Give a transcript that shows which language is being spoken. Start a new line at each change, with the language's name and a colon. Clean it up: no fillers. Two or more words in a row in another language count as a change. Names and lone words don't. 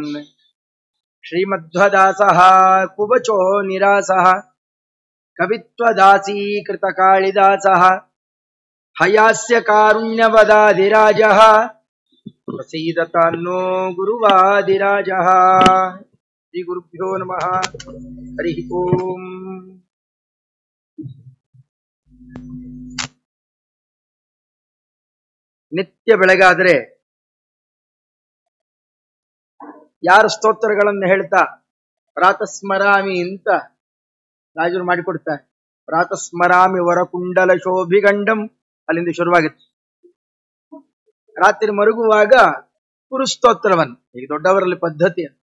Sanskrit: श्रीमध्वदासः कुवचो निरासः कवित्वदासीकृतकालिदासः हयास्य कारुण्यवदाधिराजः प्रसीदतान्नो गुरुवादिराजः। श्रीगुरुभ्यो नमः। हरिः ओम्।
Kannada: ನಿತ್ಯ ಬೆಳಗಾದ್ರೆ ಯಾರು ಸ್ತೋತ್ರಗಳನ್ನು ಹೇಳ್ತಾ ಪ್ರಾತಸ್ಮರಾಮಿ ಅಂತ ರಾಜರು ಮಾಡಿಕೊಡ್ತಾರೆ.
Sanskrit: ಪ್ರಾತಸ್ಮರಾಮಿ ವರಕುಂಡಲ ಶೋಭಿಗಂಡಂ
Kannada: ಅಲ್ಲಿಂದ ಶುರುವಾಗುತ್ತೆ. ರಾತ್ರಿ ಮರುಗುವಾಗ ಗುರುಸ್ತೋತ್ರವನ್ನು, ಈಗ ದೊಡ್ಡವರಲ್ಲಿ ಪದ್ಧತಿ.